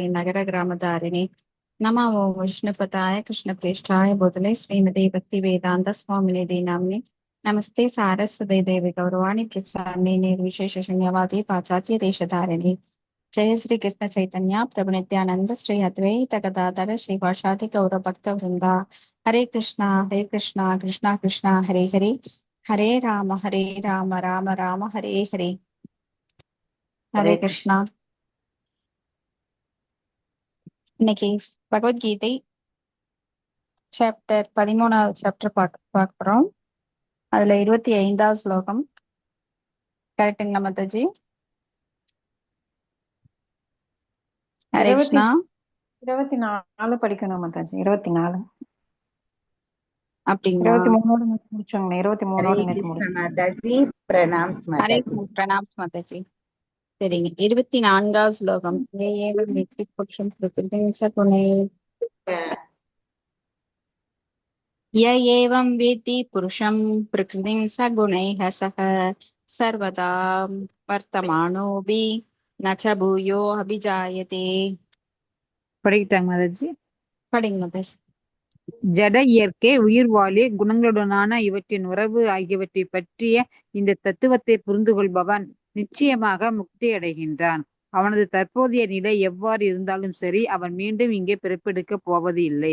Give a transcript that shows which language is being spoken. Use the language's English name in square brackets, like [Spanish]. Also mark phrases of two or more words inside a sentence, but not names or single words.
[Sanskrit] नगर ग्रामधारिणे नमो विष्णुपताय कृष्णप्रेष्ठाय भूतले श्रीमती भक्ति वेदांत स्वामिनिधि नाम्ने नमस्ते सारस्वती देवी गौरवाणी प्रचारिणे निर्विशेष शून्यवादी पाश्चात्य देशधारिणे जय श्री कृष्ण चैतन्य प्रभु नित्यानंद श्री अद्वैत गदाधर श्रीवासादि गौर भक्त वृंदा हरे कृष्णा कृष्णा कृष्णा हरे हरे हरे राम राम राम हरे हरे ஹரே हरे கிருஷ்ணா. कृष्णा। [Tamil] இன்னைக்கு பகவத்கீதை சாப்டர் 13வது சாப்டர் பார்க்கிறோம். அதுல 25வது ஸ்லோகம். கரெக்டுங்களா மாதாஜி? [Sanskrit] ஹரே [Tamil] இருபத்தி [Sanskrit] கிருஷ்ணா. [Tamil] 24 படிக்கணும் மாதாஜி. 24 அப்படிங்களா? 23 நேத்து முடிச்சோங்க. 23 [Sanskrit] हरे [Tamil] நேத்து [Sanskrit] कृष्ण [Tamil] முடிச்சோம். [Hindi] माता जी प्रणाम [Sanskrit] ஹரே [Hindi] माता जी। [Tamil] பிரணாம் மாதாஜி. சரிங்க, 24வது ஸ்லோகம். [Sanskrit] एवं वेत्ति पुरुषं प्रकृतिं च गुणै य एवं वेत्ति पुरुषं प्रकृतिं सगुणैः सह सर्वदा वर्तमानोऽपि न च भूयो अभिजायते। [Tamil] படிக்கிட்டாங்க மாதாஜி. படிங்க மாதாஜி. ஜட இயற்கை, உயிர்வாழி குணங்களுடனான இவற்றின் உறவு ஆகியவற்றை பற்றிய இந்த தத்துவத்தை புரிந்து கொள்பவன் நிச்சயமாக முக்தி அடைகின்றான். அவனது தற்போதைய நிலை எவ்வாறு இருந்தாலும் சரி, அவன் மீண்டும் இங்கே பிறப்பெடுக்கப் போவது இல்லை.